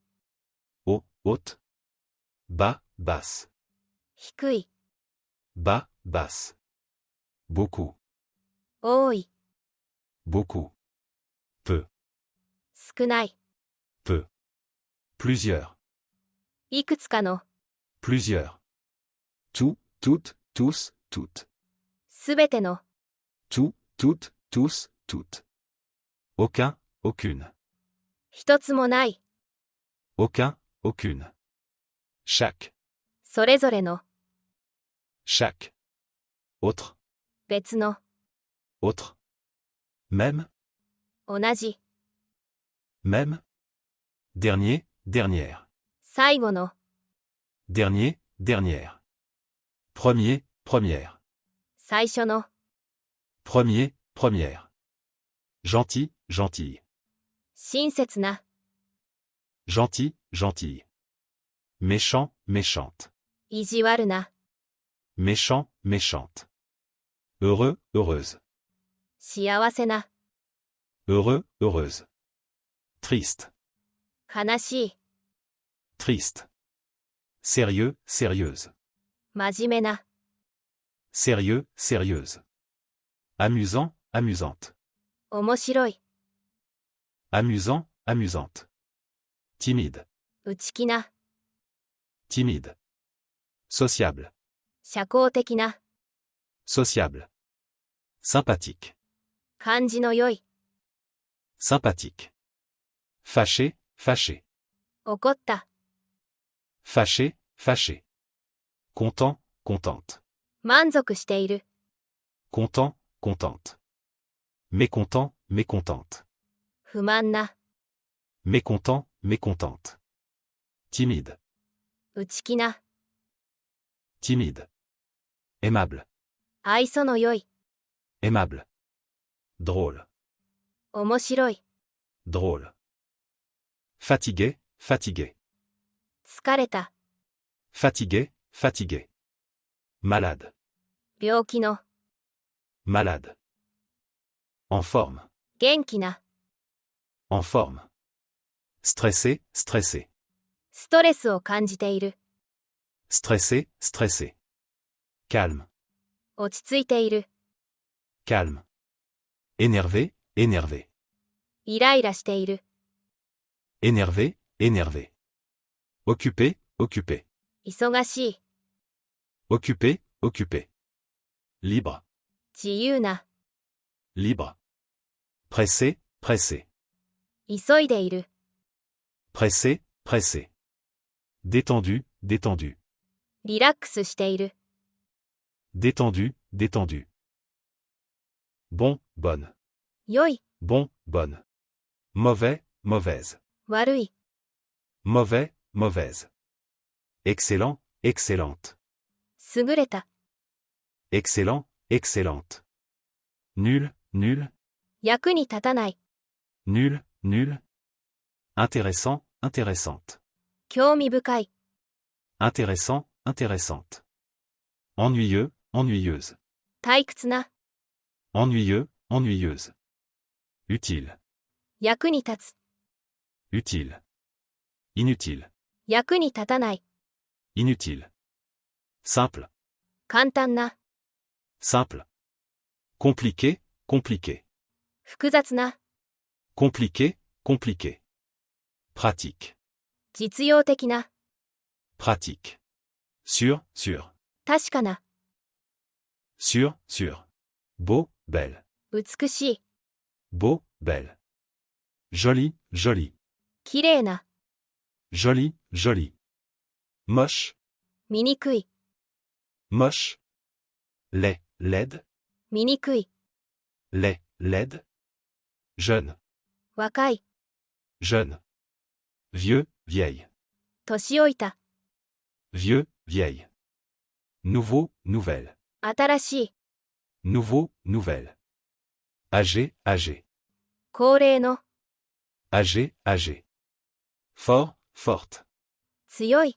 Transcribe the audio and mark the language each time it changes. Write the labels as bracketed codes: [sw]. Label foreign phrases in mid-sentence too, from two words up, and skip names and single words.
[fr] Haut, haute. Bas, basse. [ja] 低い、 [fr] Bas, basse. Beaucoup, [ja] 多い、 [fr] beaucoup. Peu, [ja] 少ない、 [fr] peu. Plusieurs, [ja] いくつかの、 [fr] plusieurs. Tout, toutes, tous, toutes. [ja] すべての、 [fr] Tout, toutes, tous, toutes. Aucun, aucune. [ja] 一つもない、 [fr] Aucun, aucune. Chaque, [ja] それぞれの、 [fr] chaque. Autre, [ja] 別の、 [fr] autre. Même, [ja] 同じ、 [fr] même. Dernier, dernière. [ja] 最後の、 [fr] Dernier, dernière. Premier, première. [ja] 最初の、 [fr] Premier, première. Gentil, gentille. [ja] 親切な、 [fr] Gentil, gentille. Méchant, méchante. [ja] 意地悪な、 [fr] Méchant, méchante. Heureux, heureuse. [ja] 幸せな、 [fr] Heureux, heureuse. Triste, [ja] 悲しい、 [fr] triste. Sérieux, sérieuse. [ja] 真面目な、 [fr] Sérieux, sérieuse. Amusant, amusante. [ja] 面白い、 [fr] Amusant, amusante. Timide, [ja] 内気な、 [fr] timide. Sociable, [ja] 社交的な、 [fr] sociable. Sympathique, [ja] 感じの良い、 [fr] sympathique. Fâché, fâché. [ja] 怒った、 [fr] Fâché, fâché. Content, contente. [ja] 満足している。 [fr] Content, contente. Mécontent, mécontente. [ja] 不満な。 [fr] Mécontent, mécontente. Timide, [ja] 内気な。 [fr] timide. Aimable, [ja] 愛想の良い。 [fr] aimable. Drôle, [ja] 面白い。 [fr] drôle. Fatigué, fatigué. [ja] 疲れた。 [fr] Fatigué, fatigué. Malade, [ja] 病気の。 [fr] malade. En forme, [ja] 元気な。 [fr] en forme. Stressé, stressé. [ja] ストレスを感じている。 [fr] Stressé, stressé. Calme, [ja] 落ち着いている。 [fr] calme. Énervé, énervé. [ja] イライラしている。 [fr] Énervé, énervé. Occupé, occupé. [ja] 忙しい。 [fr] Occupé, occupé. Libre, [ja] 自由な。 [fr] libre. Pressé, pressé. [ja] 急いでいる。 [fr] Pressé, pressé. Détendu, détendu. [ja] リラックスしている。 [fr] Détendu, détendu. Bon, bonne. [ja] 良い。 [fr] Bon, bonne. Mauvais, mauvaise. [ja] 悪い。 [fr] Mauvais, mauvaise. Excellent, excellente. [ja] 優れた。 [fr] Excellent, excellente. Nul, nul, [ja] 役に立たない。 [fr] nul, nul. Intéressant, intéressante. [ja] 興味深い。 [fr] Intéressant, intéressante. Ennuyeux, ennuyeuse. [ja] 退屈な。 [fr] Ennuyeux, ennuyeuse. Utile, [ja] 役に立つ。 [fr] utile. Inutile, [ja] 役に立たない。 [fr] inutile. Simple, [ja] 簡単な。 [fr] simple. Compliqué, compliqué. [ja] 複雑な。 [fr] Compliqué, compliqué. Pratique, [ja] 実用的な。 [fr] pratique. Sûr, sûr. [ja] 確かな。 [fr] Sûr, sûr. Beau, belle. [ja] 美しい。 [fr] Beau, belle. Joli, joli. [ja] 綺麗な。 [fr] Joli, joli. Moche, [ja] 醜い。 [fr] moche. Laid, laide. [ja] 醜い。 [fr] Laid, laide. Jeune, [ja] 若い。 [fr] jeune. Vieux, vieille. [ja] 年老いた。 [fr] Vieux, vieille. Nouveau, nouvelle. [ja] 新しい。 [fr] Nouveau, nouvelle. Âgé, âgé. [ja] 高齢の。 [fr] Âgé, âgé. Fort, forte. [ja] 強い。